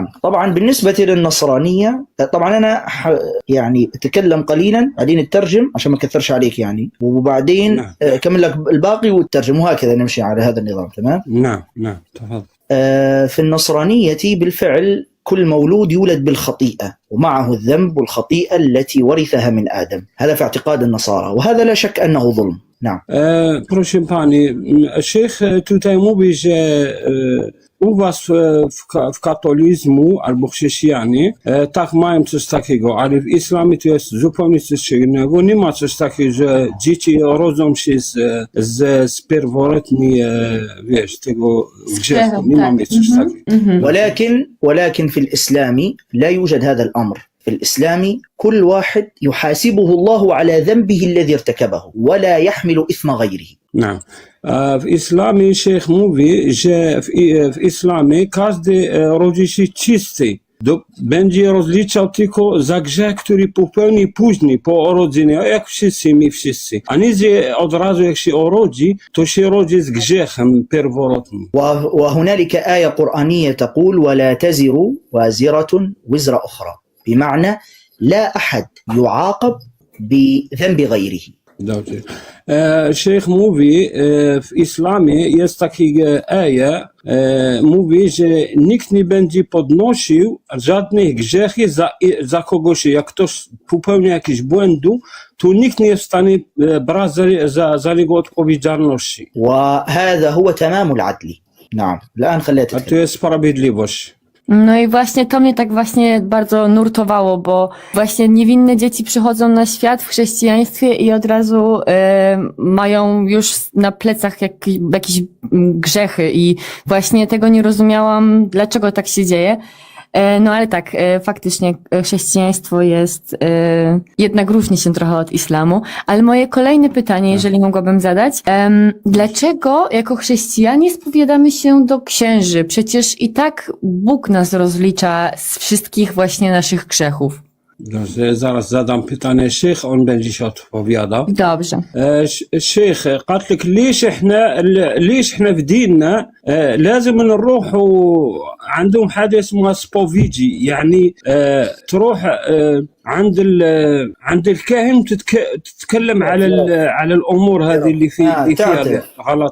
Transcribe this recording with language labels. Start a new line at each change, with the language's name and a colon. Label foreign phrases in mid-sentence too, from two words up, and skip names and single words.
Arabic: طبعا بالنسبة للنصرانية، طبعا أنا يعني أتكلم قليلا بعدين الترجم عشان ما أكثرش عليك يعني، وبعدين أكمل لك الباقي والترجم، وهكذا نمشي على هذا النظام. تمام؟ نعم تفضل. في النصرانية بالفعل كل مولود يولد بالخطيئة ومعه الذنب والخطيئة التي ورثها من آدم، هذا في اعتقاد النصارى، وهذا لا شك أنه ظلم. نعم.
Polish: Proszę pani, szejch tutaj mówi, że u was w katolizmu albo chrześcijanie tak mają coś takiego, ale w islamie to jest zupełnie coś innego. Nie ma coś takiego, że dzieci rodzą się z pierworodni, wiesz, tego grzechu. Nie mamy coś takiego.
Arabic: ولكن في الإسلام لا يوجد هذا الأمر. في الإسلام كل واحد يحاسبه الله على ذنبه الذي ارتكبه ولا يحمل إثم غيره. نعم.
Polish: W islamie szejch mówi, że w islamie każdy rodzi się czysty. Będzie rozliczał tylko za grzech, który popełni później, po urodzeniu, jak my wszyscy. A nie, że od razu jak się urodzi, to się rodzi z grzechem pierworodnym.
Arabic: وهنالك آية قرآنية تقول ولا تزر وازرة وزر أخرى، بمعنى لا أحد يعاقب بذنب غيره.
Polish: Dobrze. Szejch mówi, w islamie jest taka aja, mówi, że nikt nie będzie podnosił żadnych grzechów za kogoś. Jak ktoś popełnia jakiś błąd, to nikt nie jest w stanie brać za niego odpowiedzialności.
Arabic: وهذا هو تمام العدل. نعم. الآن خليت.
Polish: A to jest sprawiedliwość. No i właśnie to mnie tak właśnie bardzo nurtowało, bo właśnie niewinne dzieci przychodzą na świat w chrześcijaństwie i od razu mają już na plecach jakieś grzechy i właśnie tego nie rozumiałam, dlaczego tak się dzieje. No ale tak, faktycznie chrześcijaństwo jest, jednak różni się trochę od islamu, ale moje kolejne pytanie, jeżeli mogłabym zadać, dlaczego jako chrześcijanie spowiadamy się do księży? Przecież i tak Bóg nas rozlicza z wszystkich właśnie naszych grzechów. Dobrze, zaraz zadam pytanie szejch, on będzie się odpowiadał. Dobrze.
Arabic: شيخ قالت لك ليش احنا في ديننا لازم نروح عندهم حاجه اسمها سبوفيجي، يعني تروح عند الكاهن تتكلم على الامور هذه اللي فيها غلط.